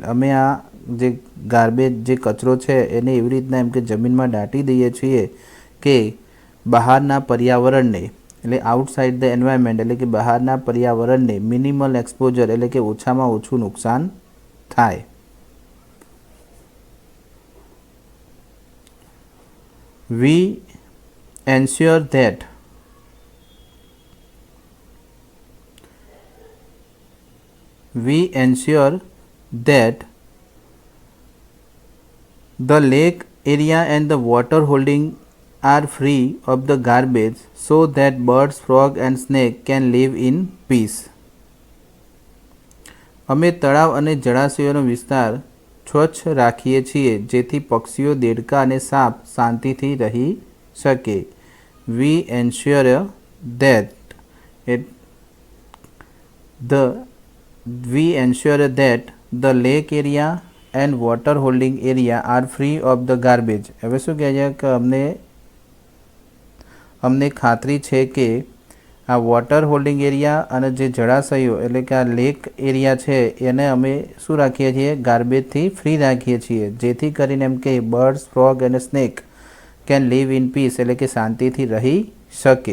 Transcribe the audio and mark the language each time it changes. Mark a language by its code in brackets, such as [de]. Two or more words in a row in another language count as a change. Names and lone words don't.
[gu] અમે આ જે ગાર્બેજ જે કચરો છે એને એવી રીતના એમ કે જમીનમાં દાટી દઈએ છીએ કે બહારના પર્યાવરણને એટલે [en] outside the environment [gu] એટલે કે બહારના પર્યાવરણને [en] minimal exposure [gu] એટલે કે ઓછામાં ઓછું નુકસાન થાય. [en] We ensure that the lake area and the water holding are free of the garbage so that birds, frog and snake can live in peace. [gu] અમે તળાવ અને જળાશયોનો વિસ્તાર સ્વચ્છ રાખીએ છીએ જેથી પક્ષીઓ, દેડકા અને સાપ શાંતિથી રહી શકે. [en] We ensure that the lake area and water holding area are free of the garbage. [gu] હવે શું કહે છે કે અમને ખાતરી છે કે આ [en] water holding area [gu] અને જે જળાશયો એટલે કે આ [en] lake area [gu] છે એને અમે શું રાખીએ છીએ, ગાર્બેજથી ફ્રી રાખીએ છીએ જેથી કરીને એમ કે [en] birds, frog [gu] અને [en] snake can live in peace [gu] એટલે કે શાંતિથી રહી શકે.